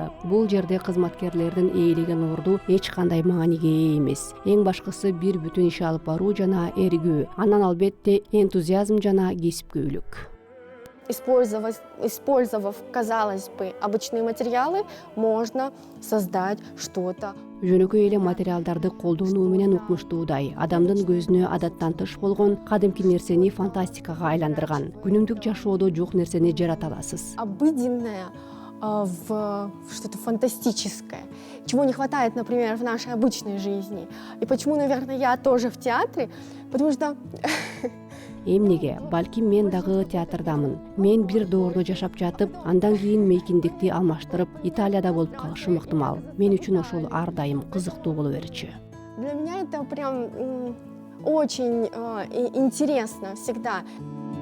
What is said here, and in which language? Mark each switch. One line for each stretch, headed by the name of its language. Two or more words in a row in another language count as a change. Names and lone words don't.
Kyrgyz: Бул жерде кызматкерлердин ээлеген орду эч кандай мааниге ээ эмес. Эң башкысы бир бүтүн иш алып баруу жана эргүү, анан албетте энтузиазм жана кесипкөйлүк.
Russian: Использовав, казалось бы, обычные материалы, можно создать что-то.
Kyrgyz: Жөнөкөй эле материалдарды колдонуу менен укмуштуудай, адамдын көзүнө адаттан тыш болгон кадимки нерсени фантастикага айландырган. Күнүмдүк жашоодо жок нерсени жарата аласыз.
Russian: Обыденное в что-то фантастическое, чего не хватает, например, в нашей обычной жизни. И почему, наверное, я тоже в театре, потому что...
Kyrgyz: Эмнеге, балким мен дагы театрдамын. Мен бир доордо жашап жатып, андан кийин мейкиндикти алмаштырып, Италияда болуп калышым ыктымал. Мен үчүн ошол ар дайым кызыктуу боло берчү.
Russian: Для меня это прям очень интересно всегда.